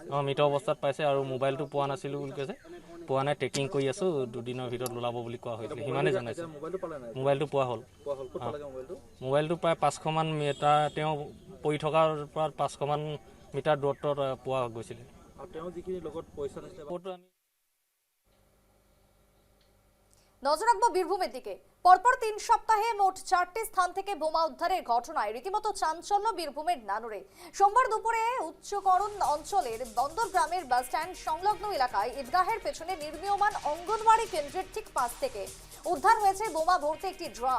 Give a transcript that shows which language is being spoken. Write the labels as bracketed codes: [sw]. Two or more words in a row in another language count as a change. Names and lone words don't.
[as] মৃত অৱস্থাত পাইছে আৰু মোবাইলটো পোৱা নাছিলোঁ বুলি কৈছে। পোৱা নাই, ট্ৰেকিং কৰি আছোঁ, 2 দিনৰ ভিতৰত ওলাব বুলি কোৱা হৈছিলে, সিমানেই জনাইছে। মোবাইলটো পালে নাই? মোবাইলটো পোৱা হ'ল। ক'ত পালেগে মোবাইলটো? মোবাইলটো প্ৰায় 500 মান মিটাৰ, তেওঁ পৰি থকাৰ পৰা 500 মান মিটাৰ দূৰত্বত পোৱা গৈছিলে। আৰু তেওঁ যিখিনি লগত পইচা নিছিলে [bn] নজর রাখবো বীরভূমের দিকে। পরপর 3 সপ্তাহে মোট 4টি স্থান থেকে বোমা উদ্ধারের ঘটনায় রীতিমতো চাঞ্চল্য বীরভূমের নানুরে। সোমবার দুপুরে উচ্চকরণ অঞ্চলের বন্দর গ্রামের বাস স্ট্যান্ড সংলগ্ন এলাকায় ঈদগাহের পেছনে নির্মীয়মান অঙ্গনওয়াড়ি কেন্দ্রের ঠিক পাশ থেকে উদ্ধার হয়েছে বোমা ভর্তি একটি ড্রাম।